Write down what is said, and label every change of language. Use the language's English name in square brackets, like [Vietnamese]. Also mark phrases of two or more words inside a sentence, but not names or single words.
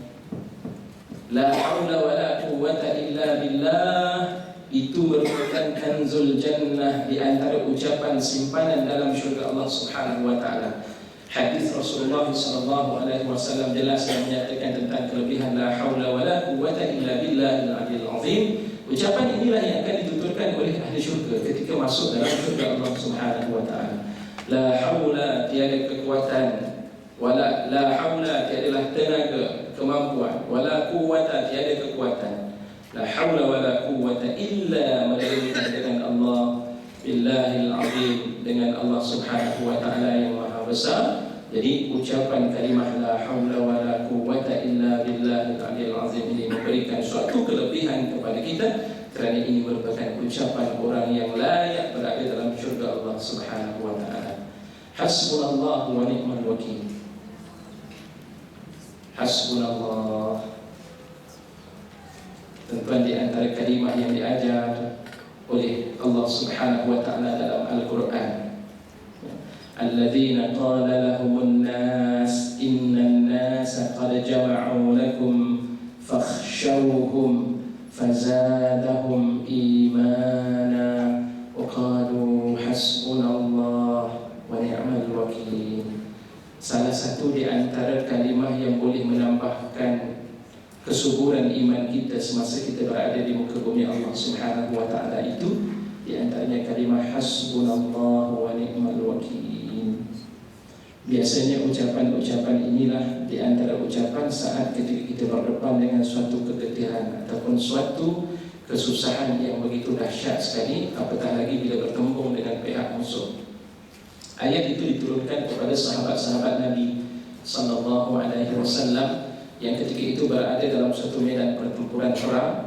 [Arabic] لا حول ولا قوة إلا بالله, [Malay] itu merupakan [Arabic] كنز الجنة, [Malay] di antara ucapan simpanan dalam syurga Allah [Arabic] سبحانه وتعالى. [Malay] Hadis Rasulullah SAW jelas yang menyatakan tentang kelebihan [Arabic] لا حول ولا قوة إلا بالله العلي العظيم. [Malay] Ucapan inilah yang akan dituturkan oleh ahli syurga ketika masuk dalam syurga Allah [Arabic] سبحانه وتعالى. لا حول, [Malay] tiada kekuatan, [Arabic] ولا لا حول, [Malay] tiadalah tenaga, kemampuan, [Arabic] ولا قوة, [Malay] tiada kekuatan. [Arabic] لا حول ولا قوة إلا, [Malay] melainkan dengan Allah, [Arabic] بالله العظيم, [Malay] dengan Allah [Arabic] سبحانه وتعالى [Malay] yang maha besar. Jadi ucapan kalimah [Arabic] لا حول ولا قوة إلا بالله العلي العظيم [Malay] ini memberikan suatu kelebihan kepada kita, kerana ini merupakan ucapan orang yang layak berada dalam syurga Allah [Arabic] سبحانه وتعالى. حسبنا الله ونعم الوكيل. حسبنا الله. [Malay] Tentuan di antara kalimah yang diajar oleh Allah [Arabic] سبحانه وتعالى [Malay] dalam Al-Quran, [Arabic] الذين قال لهم الناس إن الناس قد جمعوا لكم فاخشوهم فزادهم إيمانا وقالوا حسبنا الله ونعم الوكيل. [Malay] Salah satu di antara kalimah yang boleh menambahkan kesuburan iman kita semasa kita berada di muka bumi Allah [Arabic] سبحانه وتعالى [Malay] itu, di antaranya kalimah [Arabic] حسبنا الله ونعم الوكيل. [Malay] Biasanya ucapan-ucapan inilah di antara ucapan saat ketika kita berdepan dengan suatu kegetiran ataupun suatu kesusahan yang begitu dahsyat sekali, apatah lagi bila bertembung dengan pihak musuh. Ayat itu diturunkan kepada sahabat-sahabat Nabi [Arabic] صلى الله عليه وسلم [Malay] yang ketika itu berada dalam suatu medan pertempuran perang.